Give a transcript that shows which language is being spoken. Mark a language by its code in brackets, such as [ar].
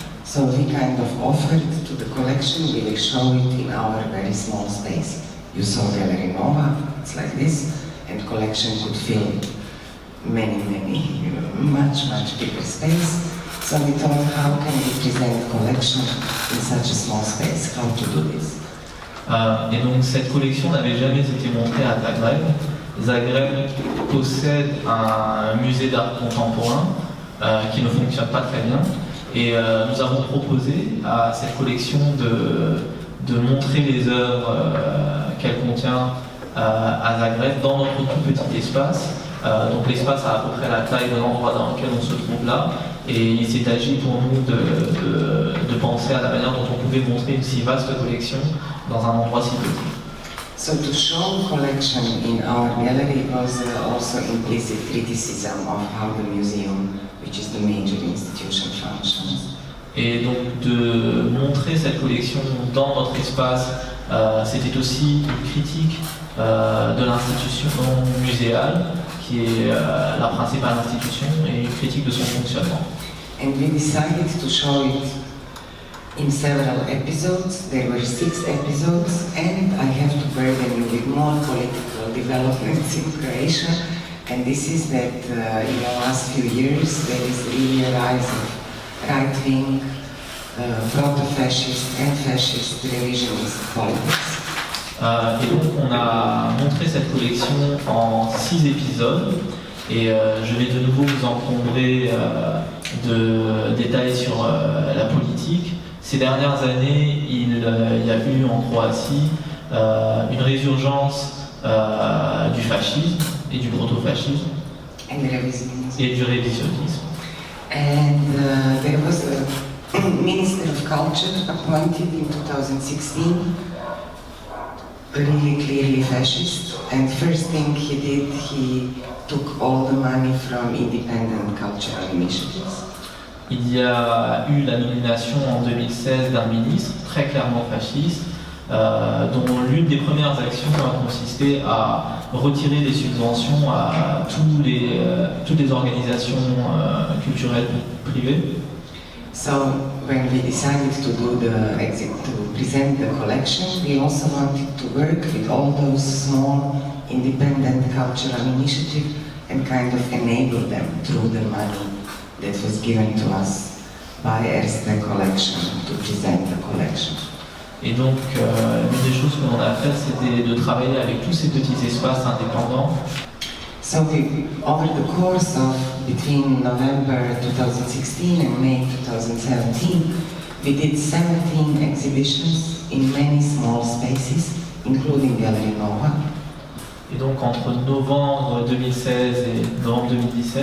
[en] So we kind of offered to the collection, we will show it in our very small space. You saw Gallery Nova, it's like this, and collection could fill many, much bigger space. So we thought, how can we present collection in such a small space? How to do this? [fr] Et donc cette collection n'avait jamais été montrée à Zagreb. Zagreb possède un musée d'art contemporain qui ne fonctionne pas très bien. Et nous avons proposé à cette collection de montrer les œuvres qu'elle contient à Zagreb dans notre tout petit espace. Donc l'espace a à peu près la taille de l'endroit dans lequel on se trouve là. Et il s'est agi pour nous de penser à la manière dont on pouvait montrer une si vaste collection dans un endroit si petit. [en] So to show collection in our gallery was also implicit criticism of how the museum, which is the major institution, functions. [fr] Et donc de montrer cette collection dans notre espace, c'était aussi une critique de l'institution muséale, qui est la principale institution, et une critique de son fonctionnement. [en] And we decided to show it in several episodes. There were 6 episodes, and I have to burden you with more political developments in Croatia. And this is that in the last few years there is really a rise of right-wing, proto-fascist and fascist revisionist politics. [fr] Et donc on a montré cette collection en 6 épisodes et je vais de nouveau vous encombrer de détails sur la politique. Ces dernières années, il y a eu en Croatie une résurgence du fascisme et du proto-fascisme et du révisionnisme. [en] And there was a Minister of Culture appointed in 2016, really clearly fascist, and first thing he did, he took all the money from independent cultural initiatives. [fr] Il y a eu la nomination en 2016 d'un ministre très clairement fasciste, dont l'une des premières actions a consisté à retirer les subventions à toutes les organisations culturelles privées. [en] So when we decided to do to present the collection, we also wanted to work with all those small independent cultural initiatives and kind of enable them through the money that was given to us by Erste Collection to present the collection. [fr] Et donc, l'une des choses que l'on a fait, c'était de travailler avec tous ces petits espaces indépendants. [en] So over the course of between November 2016 and May 2017, we did 17 exhibitions in many small spaces, including Gallery Nova. [fr] Et donc entre novembre 2016 et novembre 2017,